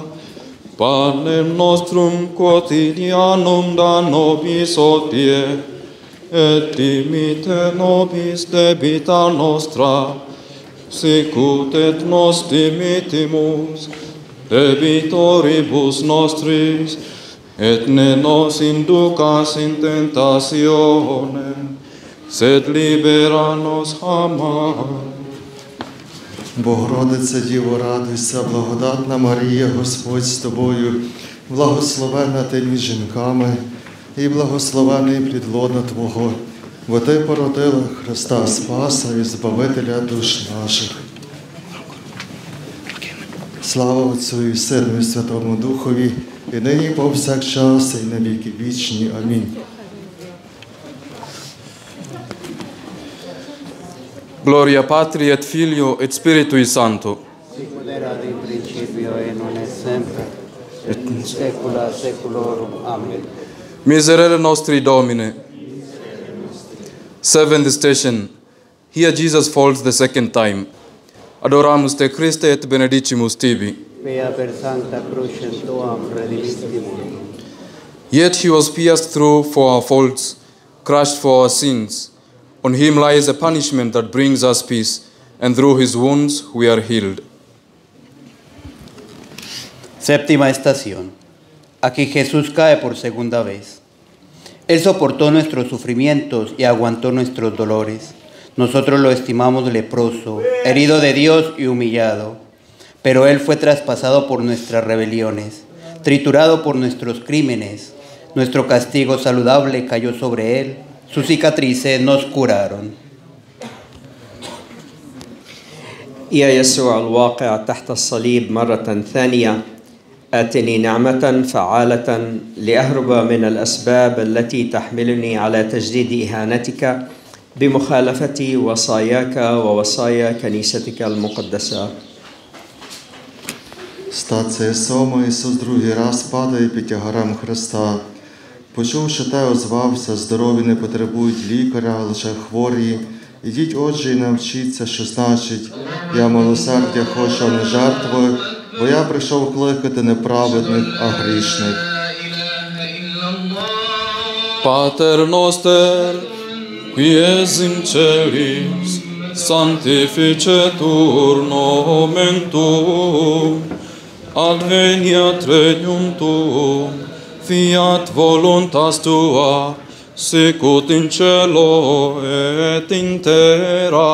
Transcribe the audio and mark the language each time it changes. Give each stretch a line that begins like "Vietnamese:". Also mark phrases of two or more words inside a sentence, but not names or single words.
Latin: Panem nostrum quotidianum da nobis hodie, et dimite nobis debita nostra, sicut et nos dimitimus debitoribus nostris, et ne nos inducas in tentationem, sed libera nos a mal.
Ukrainian: Богородице Діво, радуйся, благодатна Марія, Господь з тобою, благословена ти між жінками, і благословений плід лона Твого, бо Ти породила Христа Спаса і Збавителя душ наших. Слава Отцю і Сину і Святому Духові, і нині повсякчас, і на віки вічні. Амінь.
Latin: Gloria Patri et Filio et Spiritui Sancto. Sicut erat in principio et nun et semper, et in saecula saeculorum. Amen. Miserere nostri Domine.
English: Seventh station. Here Jesus falls the second time.
Latin: Adoramus te Christe et benedicimus tibi. Via per Sancta Crucem Tuam redimisti mundo.
English: Yet he was pierced through for our faults, crushed for our sins. On him lies a punishment that brings us peace, and through his wounds we are healed.
Spanish: Séptima estación. Aquí Jesús cae por segunda vez. Él soportó nuestros sufrimientos y aguantó nuestros dolores. Nosotros lo estimamos leproso, herido de Dios y humillado. Pero Él fue traspasado por nuestras rebeliones, triturado por nuestros crímenes. Nuestro castigo saludable cayó sobre Él. Sus cicatrices nos curaron.
Arabic: يا يسوع الواقع تحت الصليب مرة ثانية، آتني نعمة فعالة لأهرب من الأسباب التي تحملني على تجديد إهانتك بمخالفة وصاياك ووصايا كنيستك المقدسة.
Ukrainian: Стація 7. Ісус другий раз падає під тягарем Христа. Почувши те, озвався, здорові не потребують лікаря, лише хворі. Ідіть, отже, і навчіться, що значить, я милосердя хочу, а не жертви, бо я прийшов кликати не праведних, а грішних.
Latin: Pater noster, qui es in celis, sanctificetur nomen tuum, adveniat regnum tuum, fiat voluntas tua, sicut in cielo et in terra.